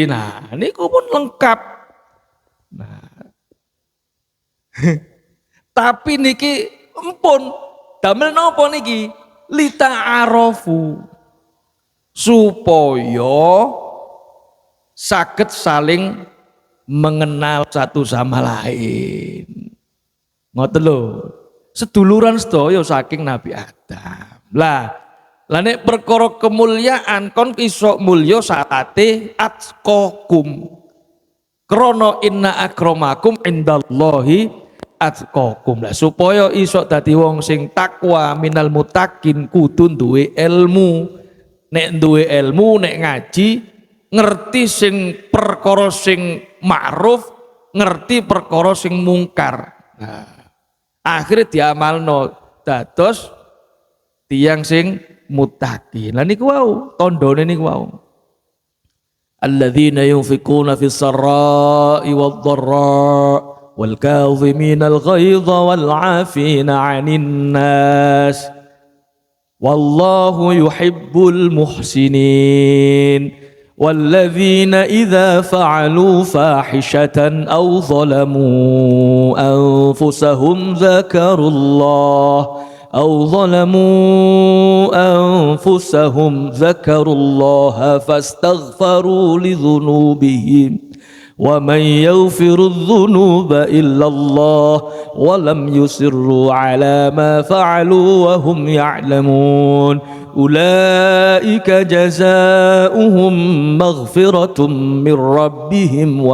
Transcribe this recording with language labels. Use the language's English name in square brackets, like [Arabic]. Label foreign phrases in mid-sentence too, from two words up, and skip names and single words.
[Javanese] Nah, niku pun lengkap. Nah. Tapi niki empun damel napa niki? Lita'arofu supaya saged saling mengenal satu sama lain. Ngoten lho. Seduluran sedaya saking Nabi Adam. Lah nek perkara kemuliaan kon iso mulya saate atqakum. [Arabic] Krana inna akramakum indallahi atqakum. [Javanese] Lah supaya iso dadi wong sing takwa [Arabic] minal mutakin [Javanese] kudu duwe ilmu. Nek duwe ilmu, nek ngaji ngerti sing perkara sing ma'ruf, ngerti perkara sing mungkar. Nah, akhirnya diamalno dados tiyang sing muttaqin. Lah niku wau, tandane niku wau. [Arabic] Alladzina yunfikuna fis sarra'i wadh-dharra' wal kadhiminal ghaidha wal 'afina 'anil nas. Wallahu yuhibbul muhsinin. والذين إذا فعلوا فاحشة أو ظلموا أنفسهم ذكروا الله فاستغفروا لذنوبهم ومن يغفر الذنوب إلا الله ولم يصروا على ما فعلوا وهم يعلمون أولئك جزاؤهم مغفرة من ربهم